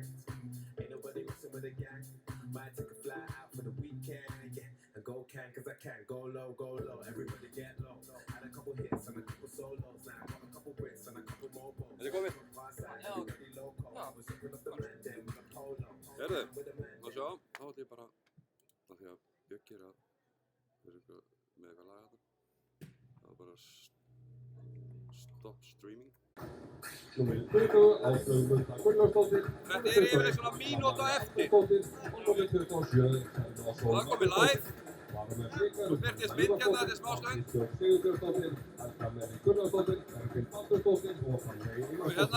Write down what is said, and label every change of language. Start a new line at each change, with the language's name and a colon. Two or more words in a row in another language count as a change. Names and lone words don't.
English: Ain't nobody messing with a gang. Might take a fly out for the weekend, yeah. And go can, cause I can. Go low, everybody get low. Had a couple hits and a couple solos. Now I got a couple Brits and a couple more balls. Far side, everybody local. I was looking up the man then with a polo.
Icelandic: Herðu, má sjá, þá ætlum ég bara, af því að Bjöggi er að vera með eitthvað lag þarna. Það var bara
English: stop streaming.
Icelandic: Númer 20, Áslaug Munda Gunnarsdóttir. Þetta er yfirleitt svona mínútu á eftir. Númer 27, Það er komið live. Þú byrtist mynd hérna þetta smástund. Sigurbjörnsdóttir, Helga Meri Gunnarsdóttir, Erfinn Baldursdóttir og Fanney Einarsdóttir.